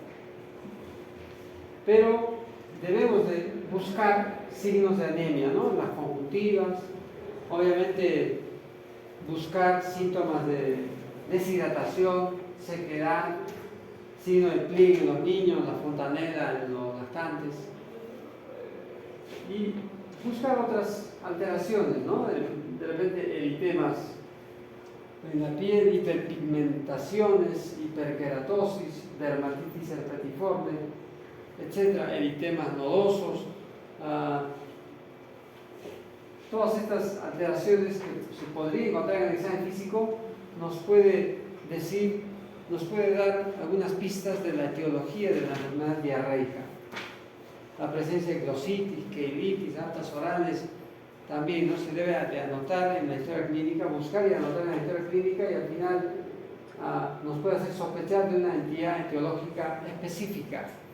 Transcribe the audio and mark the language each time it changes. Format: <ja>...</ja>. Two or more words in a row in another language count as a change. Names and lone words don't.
<es>pero debemos de buscar signos de anemia, ¿no?, las conjuntivas, obviamente buscar síntomas de deshidratación, sequedad, signo de pliegue en los niños, la fontanela en los lactantes, y buscar otras alteraciones, ¿no?, de repente eritemas en la piel, hiperpigmentaciones, hiperkeratosis, dermatitis herpetiforme, etc., eritemas nodosos. Todas estas alteraciones que se podrían encontrar en el examen físico nos puede decir nos puede dar algunas pistas de la etiología de la enfermedad diarreica. La presencia de glositis, queilitis, aftas orales, también no se debe de anotar en la historia clínica, buscar y anotar en la historia clínica, y al final nos puede hacer sospechar de una entidad etiológica específica.</es>